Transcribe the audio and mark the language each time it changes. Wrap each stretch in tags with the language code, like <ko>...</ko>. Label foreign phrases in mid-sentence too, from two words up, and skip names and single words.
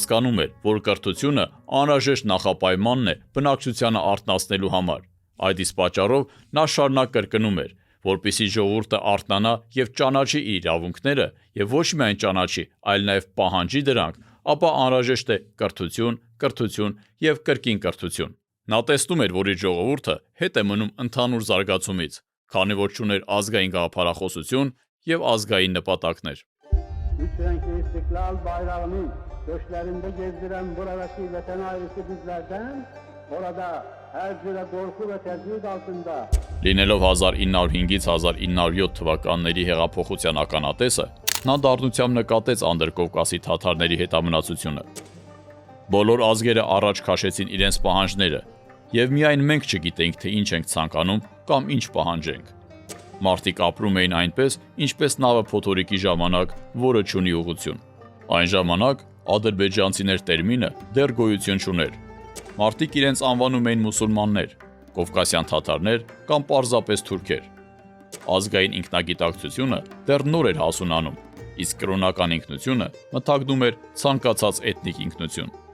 <hy>հասկանում էր, որ կրթությունը անհրաժեշտ նախապայմանն է բնակչությանը արթնացնելու համար։ Այդ իսկ պատճառով նա շարունակ կրկնում էր, որպեսզի ժողովուրդը արթնանա եւ ճանաչի իր իրավունքները եւ ոչ միայն ճանաչի, այլ նաեւ պահանջի դրանք, ապա անհրաժեշտ է կրթություն, կրթություն եւ կրկին կրթություն։ Նա տեսնում էր, որ իր ժողովուրդը հետ է մնում ընդհանուր զարգացումից, քանի որ չուներ ազգային գաղափարախոսություն եւ ազգային նպատակներ։</hy> <tr>üç renkli istiklal bayrağını göçlerinde gezdiren buradaki vatan ailesi bizlerden, orada her türlü korku ve tehdit altında</tr> <hy>Լինելով 1905-ից 1907 թվականների հեղափոխության ականատեսը, նա դառնությամբ նկատեց Անդրկովկասի թաթարների հետամնացությունը։ Բոլոր ազգերը առաջ քաշեցին իրենց պահանջները, եւ միայն մենք չգիտենք, թե ինչ ենք ցանկանում կամ ինչ պահանջենք։ Մարդիկ ապրում էին այնպես, ինչպես նավը փոթորիկի ժամանակ, որը չունի ուղղություն։ Այն ժամանակ ադրբեջանցիներ տերմինը դեռ գոյություն չուներ։ Մարդիկ իրենց անվանում էին մուսուլմաններ, կովկասյան թաթարներ կամ պարզապես թուրքեր։ Ազգային ինքնագիտակցությունը դեռ նոր էր հասունանում, իսկ կրոնական ինքնությունը մթագնում էր ցանկացած էթնիկ ինքնություն։</hy>